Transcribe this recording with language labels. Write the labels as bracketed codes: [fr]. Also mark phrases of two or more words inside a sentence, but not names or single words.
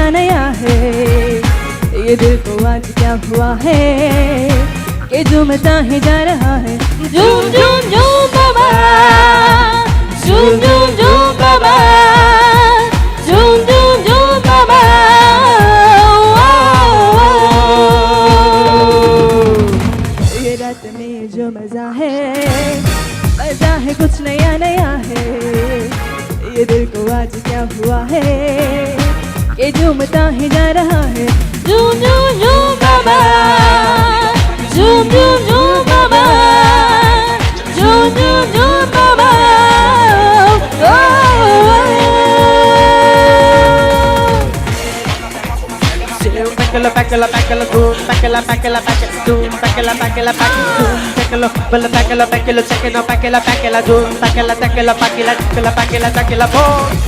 [hi] नया है ये दिल को आज क्या हुआ है कि झूमता ही जा रहा है झूम झूम झूम बाबा झूम झूम झूम बाबा झूम झूम झूम बाबा ये रात में जो मजा है कुछ नया नया है ये दिल को आज क्या हुआ है कि झूमता ही जा रहा है झूम झूम झूम बाबा झूम झूम झूम बाबा झूम झूम झूम बाबा Packala, boom, packala, boom, packala, [en] check it out, packala, boom, packala, boom.